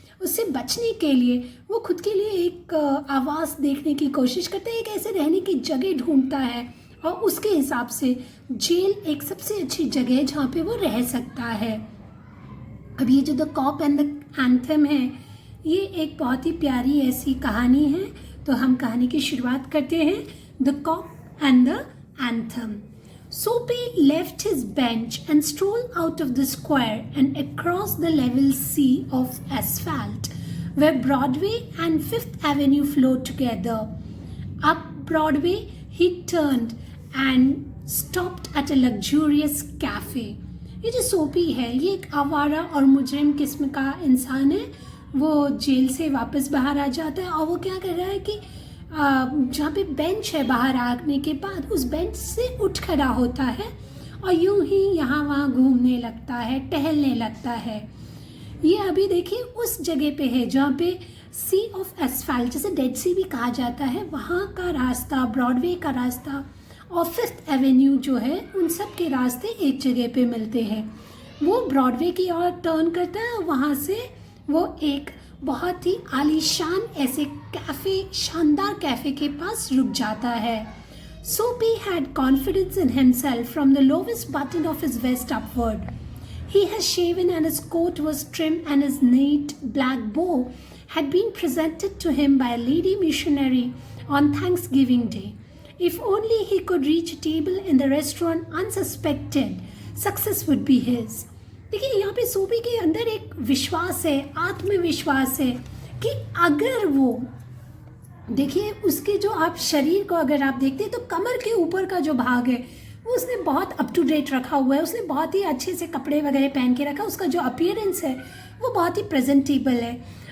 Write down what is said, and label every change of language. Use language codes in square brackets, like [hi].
[hi] उससे बचने के लिए वो खुद के लिए एक आवास देखने की कोशिश करता है, एक ऐसे रहने की जगह ढूंढता है और उसके हिसाब से जेल एक सबसे अच्छी जगह है जहाँ पे वो रह सकता है। अब ये जो the corp and the anthem है, ये एक बहुत ही प्यारी ऐसी कहानी है। तो हम कहानी की शुरुआत करते हैं। The corp and the anthem. [en] Soapy left his bench and strolled out of the square and across the level sea of asphalt, where Broadway and Fifth Avenue flow together. Up Broadway, he turned and stopped at a luxurious cafe. [hi] ये जो सोपी है ये एक आवारा और मुजरिम किस्म का इंसान है। वो जेल से वापस बाहर आ जाता है और वो क्या कर रहा है कि जहाँ पे बेंच है बाहर आने के बाद उस बेंच से उठ खड़ा होता है और यूं ही यहाँ वहाँ घूमने लगता है, टहलने लगता है। ये अभी देखिए उस जगह पे है जहाँ पे सी ऑफ एसफाल्ट, जैसे डेड सी भी कहा जाता है, वहाँ का रास्ता, ब्रॉडवे का रास्ता और फिफ्थ एवेन्यू जो है उन सब के रास्ते एक जगह पे मिलते हैं। वो ब्रॉडवे की ओर टर्न करता है और वहाँ से वो एक बहुत ही आलीशान ऐसे कैफ़े, शानदार कैफ़े के पास रुक जाता है। [en] Soapy had confidence in himself from the lowest button of his vest upward. He had shaven and his coat was trim and his neat black bow had been presented to him by a lady missionary on Thanksgiving Day. If only he could reach a table in the restaurant unsuspected, success would be his. [hi] देखिए यहाँ पे सोपी के अंदर एक विश्वास है, आत्मविश्वास है कि अगर वो देखिए उसके जो आप शरीर को अगर आप देखते हैं तो कमर के ऊपर का जो भाग है वो उसने बहुत अप टू डेट रखा हुआ है। उसने बहुत ही अच्छे से कपड़े वगैरह पहन के रखा। उसका जो अपीयरेंस है वो बहुत ही प्रेजेंटेबल है।